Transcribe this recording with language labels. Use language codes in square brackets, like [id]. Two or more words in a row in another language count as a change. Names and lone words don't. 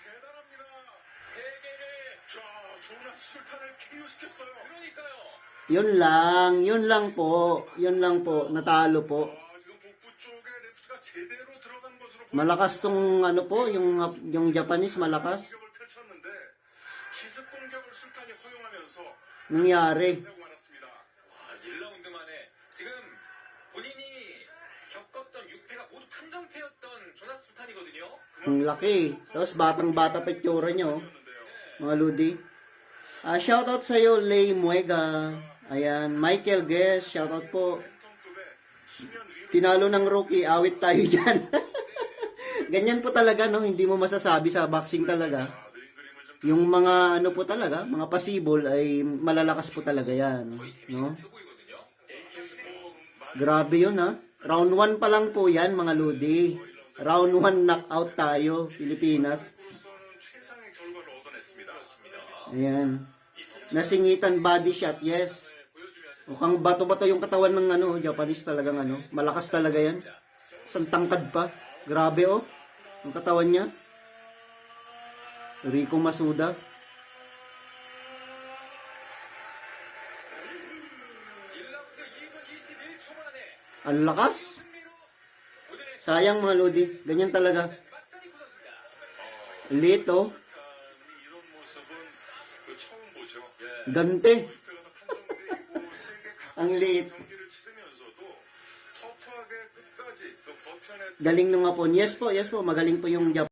[tl] Yun lang po, natalo po. Malakas tong po, yung Japanese malakas. Nangyari. [ko] 1라운드 만에 지금 본인이 겪었던 6패가 모두 판정패였던 조나스 술탄이거든요. [tl] Ang laki. Tapos batang-bata pa itsura nyo. Mga Lodi. Shoutout sa iyo, Lay Muega. Ayan, Michael Guess, shoutout po. Tinalo ng rookie, awit tayo dyan. Ganyan po talaga, no? Hindi mo masasabi sa boxing talaga. Yung mga ano po talaga, mga possible ay malalakas po talaga yan. No? [ko] 수 보이거든요. [tl] Grabe yun ha. Round 1 pa lang po yan mga Lodi. [en] Round 1 knockout [tl] tayo, Pilipinas. [ko] 우선은 최상의 결과를 얻어냈습니다. [tl] Ayan. Nasingitan [en] body shot, [tl] yes. Mukhang bato-bato yung katawan ng ano, Japanese talagang ano. Malakas talaga yan. Isang tangkad pa. Grabe oh. Yung katawan niya. Rico Masuda. [ko] 1라운드 2분 21초 만에 [tl] Ang lakas. [ko] 승리로 무대를 [tl] Sayang mga Lodi. Ganyan talaga. [ko] 마스타니쿠 선수입니다. [tl] Lito. [ko] 이런 모습은 처음 보죠. [tl] Gante. [ko] 목표가 판정돼 있고 세계 각 [tl] Ang liit. [ko] 경기를 치르면서도 터프하게 끝까지 그 버텨냈던 [tl] Galing ng Hapon. Yes po, yes po. Magaling po yung Japan.